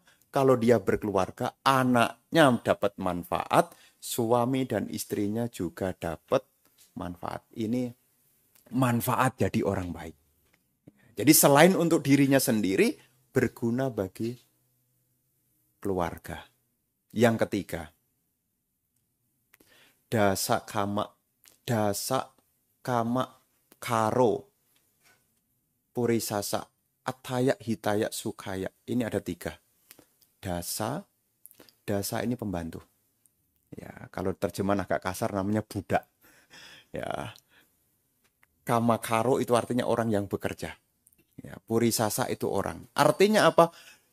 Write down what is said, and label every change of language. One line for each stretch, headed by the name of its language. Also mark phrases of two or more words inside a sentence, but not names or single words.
Indonesian: Kalau dia berkeluarga, anaknya dapat manfaat, suami dan istrinya juga dapat manfaat. Ini manfaat jadi orang baik. Jadi selain untuk dirinya sendiri, berguna bagi keluarga. Yang ketiga,
Pali: dasa kama karo purisasa ataya hitaya sukaya.
Indonesian: Ini ada 3. Dasa ini pembantu. Ya, kalau terjemahan agak kasar namanya budak. Ya. Kamakaro itu artinya orang yang bekerja. Ya, purisasa itu orang. Artinya apa?